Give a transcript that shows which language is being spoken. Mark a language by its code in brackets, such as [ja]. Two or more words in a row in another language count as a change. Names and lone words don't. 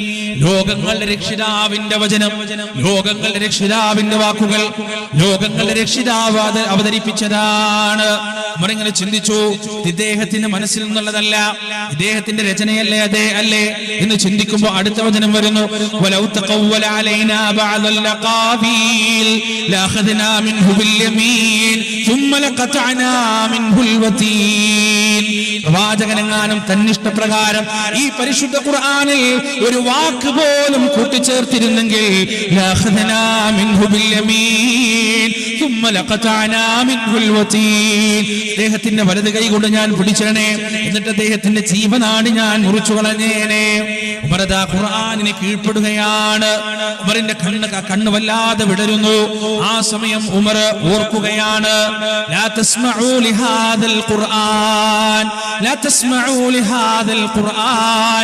[ml] ലോകങ്ങളുടെ രക്ഷിതാവിന്റെ വചനം, ലോകങ്ങളുടെ രക്ഷിതാവിന്റെ വാക്കുകൾ, ലോകങ്ങളുടെ രക്ഷിതാവ് അവതരിപ്പിച്ചതാണ്. ഉമർ ഇങ്ങനെ ചിന്തിച്ചു, ഇദ്ദേഹത്തിന്റെ മനസ്സിൽ നിന്നുള്ളതല്ല, ഇദ്ദേഹത്തിന്റെ രചനയല്ലേ അതേ അല്ലേ എന്ന് ചിന്തിക്കുമ്പോൾ അടുത്ത വചനം വരുന്നു, [ar] ولو تقول علينا بعض الأقاويل لأخذنا منه باليمين ثم لقطعنا منه الوتين. [ml] പ്രവാചകനെങ്ങാനും തന്നിഷ്ടപ്രകാരം ഈ പരിശുദ്ധ ഖുർആനിൽ ഒരു വാക്ക് പോലും കൂട്ടിച്ചേർത്തിരുന്നെങ്കിൽ [ar] لأخذنا منه باليمين ثم لقطعنا منه الوتين. [ml] അദ്ദേഹത്തിന്റെ വലത് കൈ കൊണ്ട് ഞാൻ പിടിച്ചേനെ, എന്നിട്ട് അദ്ദേഹത്തിന്റെ ജീവനാടി ഞാൻ മുറിച്ചു കളഞ്ഞേനെ. ഉമർ ദാ ഖുർആനിനെ കീഴ്പ്പെടുകയാണ്. ഉമറിന്റെ കണ്ണ് വല്ലാതെ വിടരുന്നു. ആ സമയം ഉമർ ഓർക്കുകയാണ്, [ar] لا تسمعوا لهذا القرآن, لا تسمعوا لهذا القرآن.